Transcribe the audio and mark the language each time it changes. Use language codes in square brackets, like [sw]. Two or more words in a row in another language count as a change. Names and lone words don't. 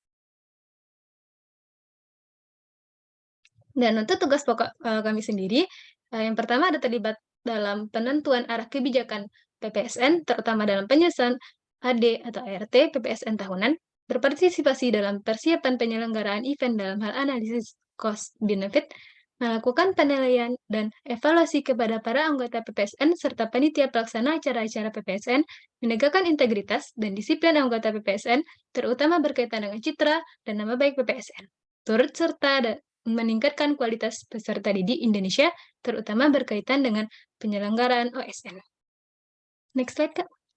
[id] Dan untuk tugas pokok kami sendiri, yang pertama ada terlibat dalam penentuan arah kebijakan PPSN, terutama dalam penyusunan AD atau ART PPSN tahunan, berpartisipasi dalam persiapan penyelenggaraan event dalam hal analisis [en] cost benefit, [id] melakukan penilaian dan evaluasi kepada para anggota PPSN serta panitia pelaksana acara-acara PPSN, menegakkan integritas dan disiplin anggota PPSN, terutama berkaitan dengan citra dan nama baik PPSN. Turut serta dan meningkatkan kualitas peserta didik Indonesia, terutama berkaitan dengan penyelenggaraan OSN. [en] Next slide, Kak.